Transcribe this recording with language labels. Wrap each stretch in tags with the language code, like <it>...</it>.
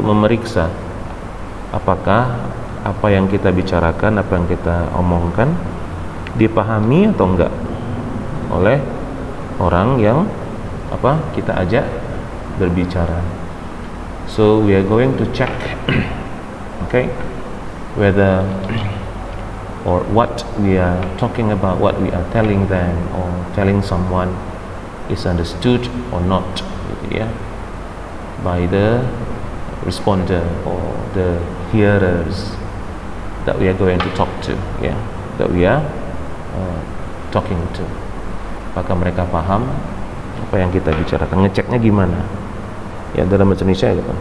<id>Memeriksa apakah apa yang kita bicarakan, apa yang kita omongkan dipahami atau enggak oleh orang yang apa kita ajak berbicara.</id> <en>So we are going to check okay, whether or what we are talking about, what we are telling them or telling someone is understood or not,</en> <id>gitu ya,</id> <en>by the responder or the hearers that we are going to talk to, ya, that we are talking to.</en> <id>Apakah mereka paham apa yang kita bicarakan? Ngeceknya gimana? Ya, dalam bahasa Indonesia gitu.</id>